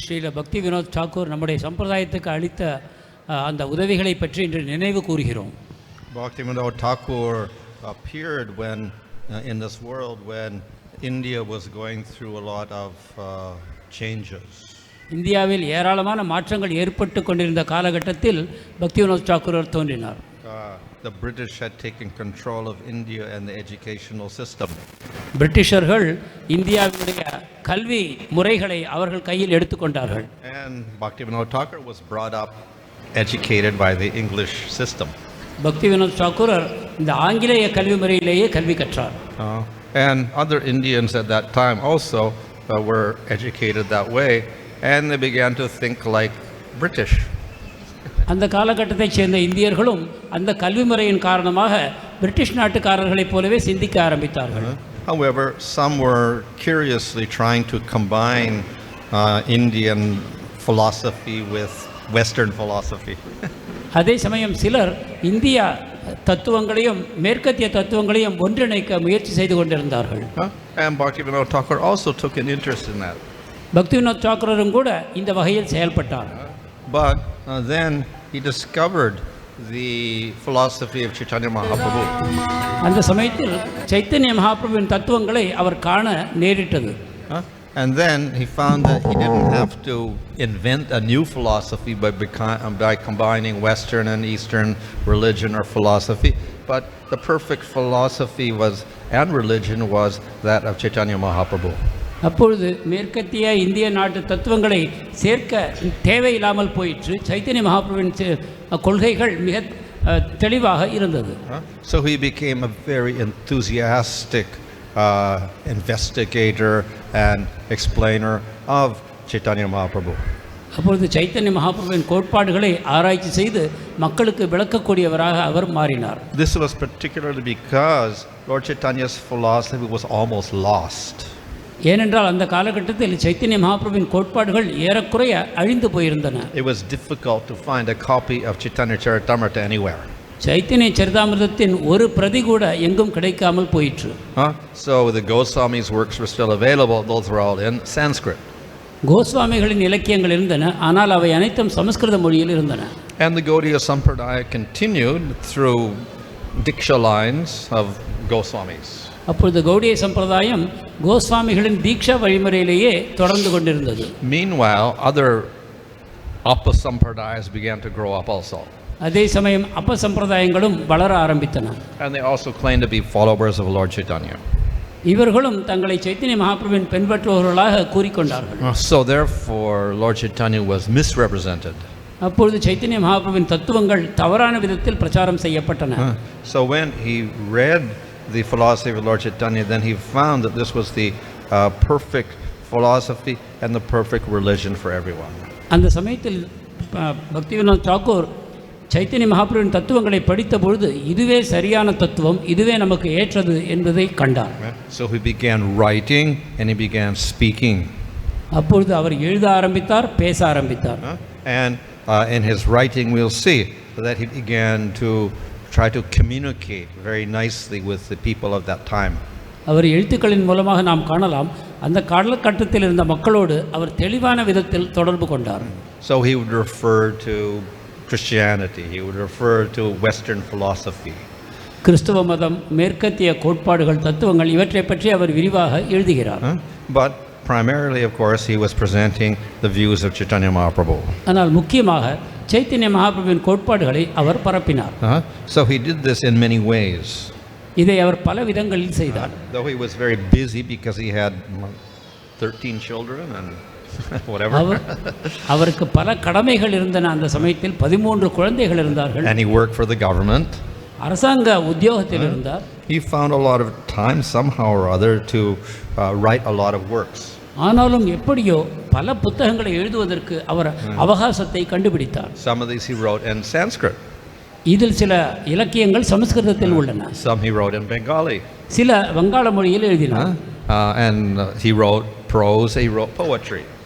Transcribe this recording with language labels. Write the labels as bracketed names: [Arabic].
[Tamil] Srila Bhakti Vinodthakura நம்முடைய சம்பிரதாயத்துக்கு அளித்த அந்த உதவிகளை பற்றி இன்று நினைவு கூறுகிறோம். [English] Bhakti Vinodthakura appeared when in this world when India was going through a lot of changes. [Tamil] இந்தியாவில் ஏராளமான மாற்றங்கள் ஏற்பட்டு கொண்டிருந்த காலகட்டத்தில் பக்தி வினோத்தாக்கூர் தோன்றினார். [English] The British had taken control of India and the educational system. [Tamil] பிரிட்டிஷர்கள் இந்தியாவுடைய கல்வி முறைகளை அவர்கள் கையில் எடுத்துக்கொண்டார்கள். [English] And Bhakti Vinodthakura was brought up educated by the English system. [Tamil] பக்தி வினோத்தாக்கூர் இந்த ஆங்கிலேய கல்வி முறையிலேயே கல்வி கற்றார். [English] And other Indians at that time also were educated that way and they began to think like British. [Tamil] அந்த காலகட்டத்தைச் சேர்ந்த இந்தியர்களும் அந்த கல்வி முறையின் காரணமாக பிரிட்டிஷ் நாட்டுக்காரர்களைப் போலவே சிந்திக்க ஆரம்பித்தார்கள். [English] However, some were curiously trying to combine Indian philosophy with Western philosophy. [Tamil] அதே சமயம் சிலர் இந்திய தத்துவங்களையும் மேற்கத்திய தத்துவங்களையும் ஒன்றிணைக்க முயற்சி செய்து கொண்டிருந்தார்கள். [English] And Bhakti Vinodthakura also took an interest in that. [Tamil] பக்தி வினோத்தாக்கூரும் கூட இந்த வகையில் செயல்பட்டார். [English] But then he discovered the philosophy of Chaitanya Mahaprabhu. [Tamil] அந்த சமயத்தில் சைத்தன்ய மகாபிரபுவின் தத்துவங்களை அவர் காண நேரிட்டது. [English] And then he found that he didn't have to invent a new philosophy by combining Western and Eastern religion or philosophy, but the perfect philosophy and religion was that of Chaitanya Mahaprabhu. [Tamil] அப்பொழுது மேற்கத்திய இந்திய நாட்டு தத்துவங்களை சேர்க்க தேவையில்லாமல் போயிற்று. சைத்தன்ய மகாபிரபுவின் கொள்கைகள் மிக தெளிவாக இருந்தது. [English] So he became a very enthusiastic investigator and explainer of Chaitanya Mahaprabhu. [Tamil] அப்பொழுது சைத்தன்ய மகாபிரபுவின் கோட்பாடுகளை ஆராய்ச்சி செய்து மக்களுக்கு விளக்கக்கூடியவராக அவர் மாறினார். [English] This was particularly because Lord Chaitanya's philosophy was almost lost. [Tamil] ஏனென்றால் அந்த காலகட்டத்தில் சைத்தன்ய மகாபிரபுவின் கோட்பாடுகள் ஏறக்குறைய அழிந்து போயிருந்தன. [English] It was difficult to find a copy of Chaitanya Charitamrita anywhere. [Tamil] Chaitanya சரிதாமிர்தத்தின் ஒரு பிரதி கூட எங்கும் கிடைக்காமல் போயிற்று. [English] So the Goswami's works were still available. Those were all in Sanskrit. [Tamil] கோஸ்வாமிகளின் இலக்கியங்கள் இருந்தன, ஆனால் அவை அனைத்தும் சமஸ்கிருத மொழியில் இருந்தன. [English] And the Gaudiya Sampradaya continued through Diksha lines of Goswamis. [Tamil] அப்பொழுது கௌடிய சம்பிரதாயம் கோஸ்வாமிகளின் தீக்ஷா வழிமுறையிலேயே தொடர்ந்து கொண்டிருந்தது. [English] Meanwhile, other Apa-sampradayas began to grow up also. [Tamil] அதே சமயம் அப்ப சம்பிரதாயங்களும் வளர ஆரம்பித்தன. [English] And they also claimed to be followers of Lord Chaitanya. [Tamil] இவர்களும் தங்களை Chaitanya மகாபிரபுவின் பின்பற்றுபவர்களாக கூறிக்கொண்டார்கள். [English] So therefore, Lord Chaitanya was misrepresented. [Tamil] அப்பொழுது சைத்தன்ய மகாபிரபுவின் தத்துவங்கள் தவறான விதத்தில் பிரச்சாரம் செய்யப்பட்டன. [English] So when he read the philosophy of Lord Chaitanya, then he found that this was the perfect philosophy and the perfect religion for everyone. [Tamil] அந்த சமயத்தில் பக்தி வினோத்தாக்கூர் சைத்தன்ய மகாபிரபுவின் தத்துவங்களை படித்த பொழுது இதுவே சரியான தத்துவம், இதுவே நமக்கு ஏற்றது என்பதை கண்டார். [English] So he began writing and he began speaking. [Tamil] அப்பொழுது அவர் எழுத ஆரம்பித்தார், பேச ஆரம்பித்தார். [English] And in his writing we'll see that he began to try to communicate very nicely with the people of that time. [Tamil] அவர் எழுத்துக்களின் மூலமாக நாம் காணலாம் அந்த காலகட்டத்தில் இருந்த மக்களோடு அவர் தெளிவான விதத்தில் தொடர்பு கொண்டார். [English] So he would refer to Christianity, he would refer to Western philosophy. [Tamil] கிறிஸ்தவ மதம், மேற்கத்திய கோட்பாடுகள், தத்துவங்கள் இவற்றை பற்றி அவர் விரிவாக எழுதுகிறார். [English] But primarily, of course, he was presenting the views of Chaitanya Mahaprabhu. [Tamil] ஆனால் முக்கியமாக சைத்தன்ய மகாபிரபுவின் கோட்பாடுகளை அவர் பரப்பினார். [English] So he did this in many ways. [Tamil] இதை அவர் பல விதங்களில் செய்தார். [English] Though he was very busy because he had 13 children and whatever. [Tamil] அவருக்கு பல கடமைகள் இருந்தன. அந்த சமயத்தில் 13 குழந்தைகள் இருந்தார்கள். [English] And he worked for the government. [Tamil] அரசாங்க உத்தியோகத்தில் இருந்தார். [English] He found a lot of time somehow or other to write a lot of works. [Tamil] ஆனாலும் எப்படியோ பல புத்தகங்களை எழுதுவதற்கு அவர் அவகாசத்தை கண்டுபிடித்தார். [English] Some of these he wrote in Sanskrit. [Tamil] இதில் சில இலக்கியங்கள் சமஸ்கிருதத்தில் உள்ளன. [English] Some he wrote in Bengali. [Tamil] சில வங்காள மொழியில் எழுதினார். [English] And he wrote prose, he wrote poetry.